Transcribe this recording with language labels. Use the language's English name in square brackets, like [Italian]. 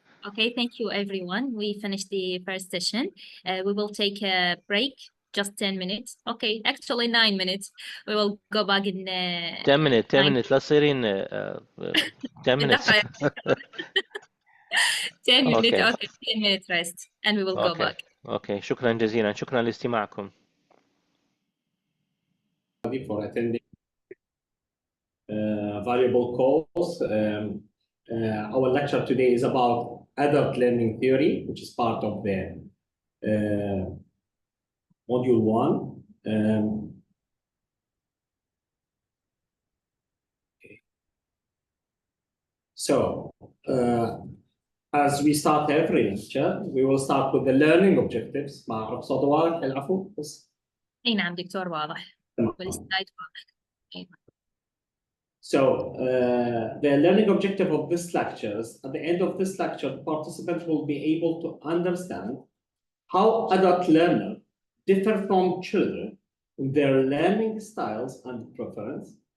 [English] Okay, thank you everyone. We finished the first session. We will take a break, just 10 minutes. Okay, actually 9 minutes. We will go back in 10 minutes. [Arabic] لا تصيرين [English] 10 minutes. 10 minutes. Okay. Okay, 10 minutes rest and we will go back. Okay, [Arabic] شكرا جزيلا. شكرا لاستماعكم. [English] For attending valuable calls. Our lecture today is about adult learning theory, which is part of the module 1. So, as we start every lecture, we will start with the learning objectives. [Arabic] ما أعرف صوت واضح العفو بس. أي نعم دكتور واضح. والسلايد واضح. [English] So, the learning objective of this lecture is, at the end of this lecture, participants will be able to understand how adult learners differ from children in their learning styles and preference.